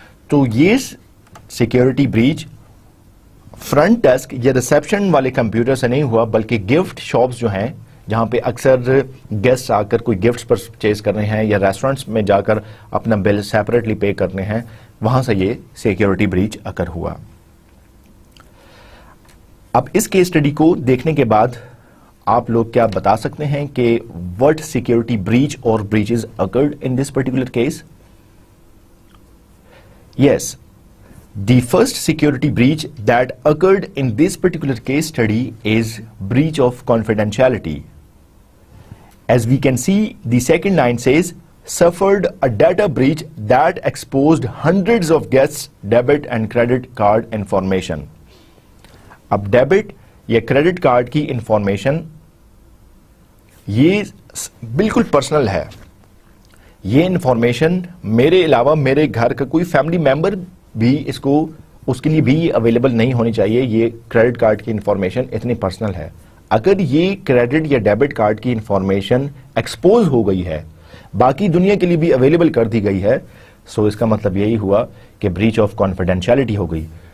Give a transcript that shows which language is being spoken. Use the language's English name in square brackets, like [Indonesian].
[Urdu] تو یہ security breach front desk یا ریسیپشن والے کمپیوٹر سے نہیں ہوا، بلکہ گفٹ شاپس جو ہیں جہاں پہ اکثر گیسٹ آ کر کوئی گفٹس پرچیز کر رہے ہیں یا ریسٹورنٹس میں جا کر اپنا بل سیپریٹلی پے کرنے ہیں، وہاں سے یہ سیکیورٹی بریچ اکر ہوا. اب اس کیس اسٹڈی کو دیکھنے کے بعد آپ لوگ کیا بتا سکتے ہیں کہ [English] what security breach or breaches occurred in this particular case? Yes, the first security breach that occurred in this particular case study is breach of confidentiality. As we can see, the second line says, suffered a data breach that exposed hundreds of guests' debit and credit card information. [Urdu] اب debit یا credit card کی information یہ بالکل personal ہے. یہ information میرے علاوہ میرے گھر کا کوئی فیملی ممبر بھی اس کے لیے بھی اویلیبل نہیں ہونی چاہیے. یہ کریڈٹ کارڈ کی انفارمیشن اتنی پرسنل ہے. اگر یہ کریڈٹ یا ڈیبٹ کارڈ کی انفارمیشن ایکسپوز ہو گئی ہے، باقی دنیا کے لیے بھی اویلیبل کر دی گئی ہے، سو اس کا مطلب یہی ہوا کہ بریچ آف کانفیڈینشیلٹی ہو گئی.